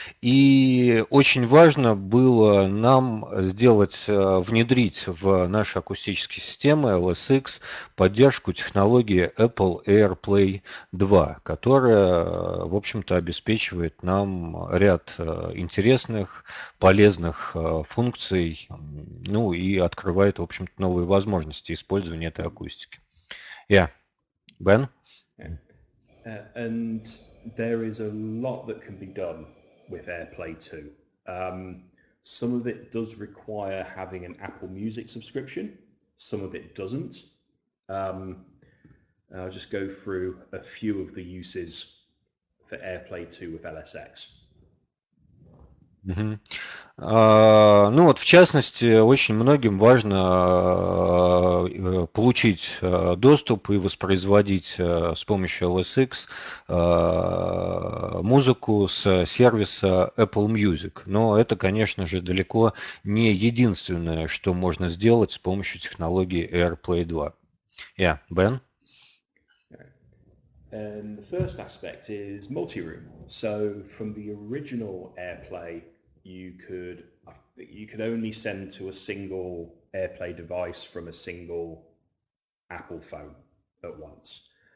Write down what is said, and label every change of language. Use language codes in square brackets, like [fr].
[ru] И очень важно было нам внедрить в наши акустические системы LSX поддержку технологии Apple AirPlay 2, которая, в общем-то, обеспечивает нам ряд интересных, полезных функций, и открывает, в общем-то, новые возможности использования этой акустики. [en] Yeah. Ben? And there is a lot that can be done with AirPlay 2. Some of it does require having an Apple Music subscription. Some of it doesn't. I'll just go through a few of the uses for AirPlay 2 with LSX. Mm-hmm. [ru] В частности, очень многим важно получить доступ и воспроизводить с помощью LSX музыку с сервиса Apple Music. Но это, конечно же, далеко не единственное, что можно сделать с помощью технологии AirPlay 2. [en] Yeah, Ben? And the first aspect is multi-room. So from the original AirPlay, you could only send to a single AirPlay device from a single Apple phone at once.